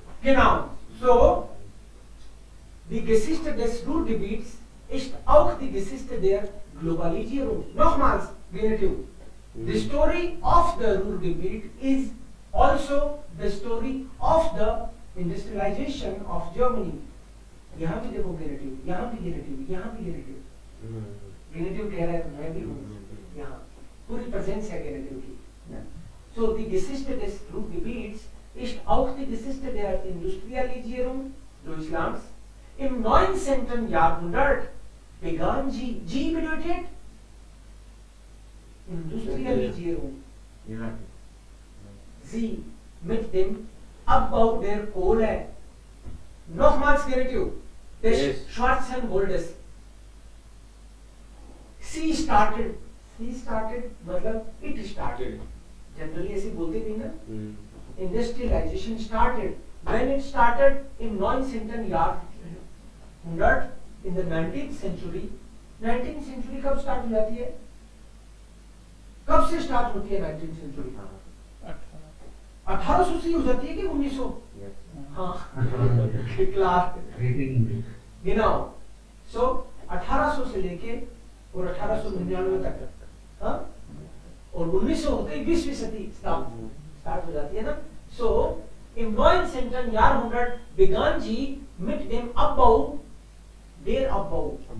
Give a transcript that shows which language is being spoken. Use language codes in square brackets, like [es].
[de] genau, so die Geschichte des Ruhrgebiets ist auch die Geschichte der Globalisierung. Nochmals, Genitiv. [en] The story of the Ruhrgebiet is also the story of the industrialization of Germany. [hi] यहाँ भी देखो Genitiv, यहाँ भी Genitiv, यहाँ भी Genitiv. Genitiv कह रहा है तो मैं भी हूँ यहाँ. पूरी presence है Genitiv की. [de] So die Geschichte des Ruhrgebiets ist auch die Geschichte der Industrialisierung Deutschlands. Im 19. Jahrhundert begann G bedeutet Industrialisierung. Sie mit dem Abbau der Kohle. Nochmals Genitiv des schwarzen Goldes. [en] She started [hi] मतलब [en] it started. [hi] Generally ऐसे बोलते थे ना. [en] Industrialization started. When it started in 19th Jahrhundert, in the 19th century. [hi] 19th century कब start हो जाती है? कब से start होती है 19th century? 1800 से हो जाती है कि 1900? हाँ. क्लास. गिनाओ. So 1800 से लेके और 1899 तक. हाँ? और 1900 होते ही 20वीं सदी start हो जाती है ना. [de] So im 19. Jahrhundert begann sie mit dem Abbau, der Abbau.